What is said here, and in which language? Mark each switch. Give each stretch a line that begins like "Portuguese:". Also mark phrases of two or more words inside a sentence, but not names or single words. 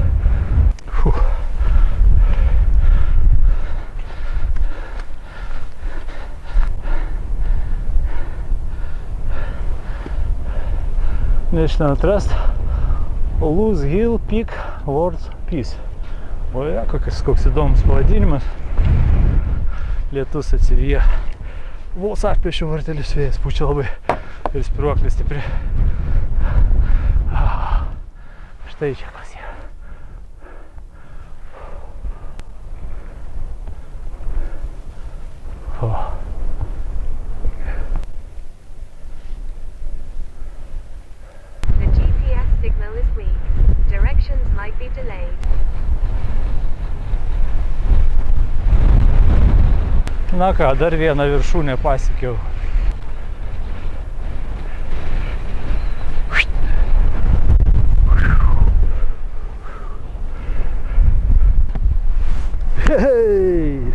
Lithuanian: National Trust Luz Hill Peak World Peace. O ja, koks įdomus pavadinimas. Lietus atsivyja. Vos atplėšiu vartelius, vėjas pučia labai ir spyruoklė stipri. Štai čia kas yra.
English: The GPS signal is weak. Directions might be delayed.
Lithuanian: Na ką, dar vieną viršūnę pasiekiau. Hei!